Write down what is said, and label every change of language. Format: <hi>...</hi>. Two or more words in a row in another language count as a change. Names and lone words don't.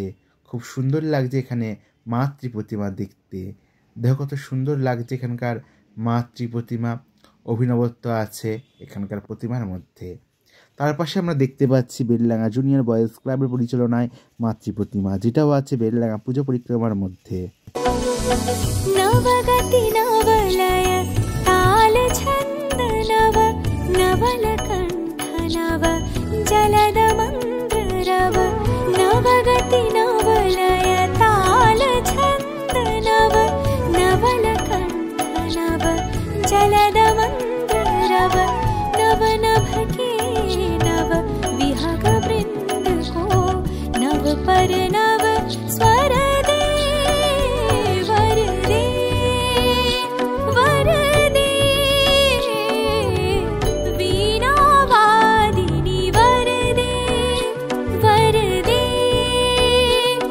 <bn>খুব সুন্দর লাগছে এখানে মাতৃ প্রতিমা দেখতে। দেখো কত সুন্দর লাগছে এখানকার মাতৃ প্রতিমা। অভিনবত্ব আছে এখানকার প্রতিমার মধ্যে। তার পাশে আমরা দেখতে পাচ্ছি বেলডাঙ্গা জুনিয়র বয়েজ ক্লাবের পরিচালনায় মাতৃ প্রতিমা, যেটাও আছে বেলডাঙ্গা পুজো পরিক্রমার মধ্যে।</bn> <hi>नवगति नवलय ताल छन्द नव नवलकण्ठ नव जलद मन्द्र रव, नवगति नवलय ताल छन्द नव नवलकण्ठ नव जलद मन्द्र रव, नव नभ के नव विहग वृन्द को नव पर नव स्वर दे वर दे वर दे, वीणा वादिनी वर दे वर दे,</hi>